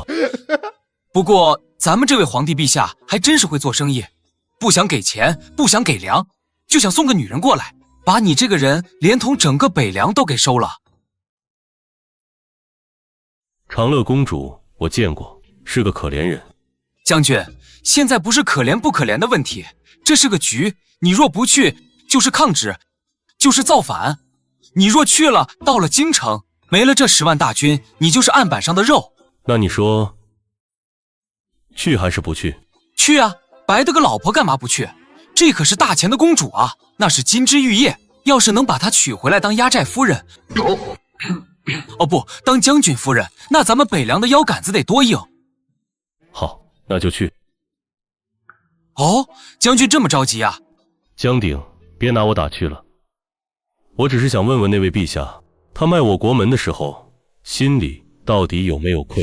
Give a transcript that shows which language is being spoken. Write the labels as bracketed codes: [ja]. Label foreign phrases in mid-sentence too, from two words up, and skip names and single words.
[zh] 不過，咱們這位皇帝陛下還真是會做生意，不想給錢，不想給糧，就想送個女人過來，把你這個人連同整個北涼都給收了。長樂公主我見過，是個可憐人。將軍，現在不是可憐不可憐的問題，這是個局，你若不去，就是抗旨，就是造反。你若去了，到了京城，沒了這10萬大軍，你就是案板上的肉。那你說，去還是不去？去啊，白得個老婆幹嘛不去？這可是大錢的公主啊，那是金枝玉葉，要是能把她娶回來當壓寨夫人，哦不，當將軍夫人，那咱們北涼的腰桿子得多硬。好，那就去。哦，將軍這麼着急啊？江鼎，別拿我打趣了。我只是想問問那位陛下，他賣我國門的時候，心裡到底有沒有虧？